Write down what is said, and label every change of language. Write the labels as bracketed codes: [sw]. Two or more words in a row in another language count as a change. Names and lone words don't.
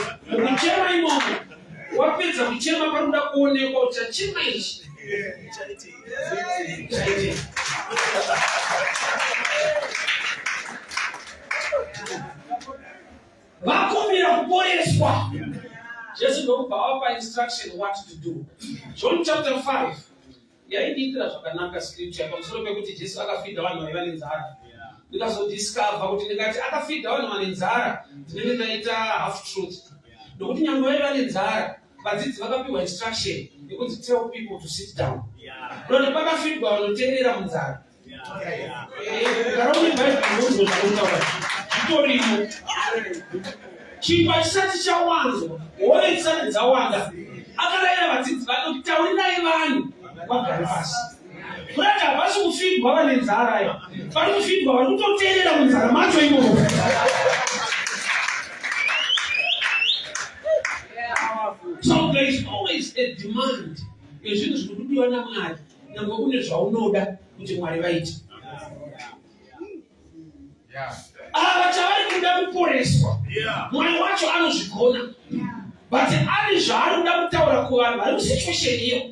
[sn] Mukuchema imomo, wapedza kuchema paroda kuonekwa kuti chachema ichi. Vakumbira kuporeswa. Jesu ndokubva vapa [en] instruction what to do. John chapter 5. [sn] Yaidikira zvakanaka scripture pamusoro pekuti Jesu akafidha vanhu vaiva nenzara. ndikazodiscover kuti ndikati akafidha vanhu vane nzara dzinenge ndaita [en] half truth. [sn] Nokuti nyangwe vaiva nenzara, vadzidzi vakapiwa instruction yekuti [en] tell people to sit down. [sn] Ndokuti pakafidwa vanoteerera munzara. Karauni Bible ndozvakautaura zvitorimo. Chingwa chisati chawanda, hove dzisati dzawanda, akarayira vadzidzi vake kuti taurirai vanhu vagare pasi. Kurati havasi kufidwa vane nzara iyo, vari kufidwa vari kutoteerera munzara macho imomo. [en] So there is always a demand [sn] yezvinhu zviri kudiwa naMwari, nyangwe kune zvaunoda kuti Mwari vaite. Ava chavari kuda kuporeswa, Mwari wacho anozvigona, but ari zvaari kuda kutaura kuvanhu vari musituation iyo.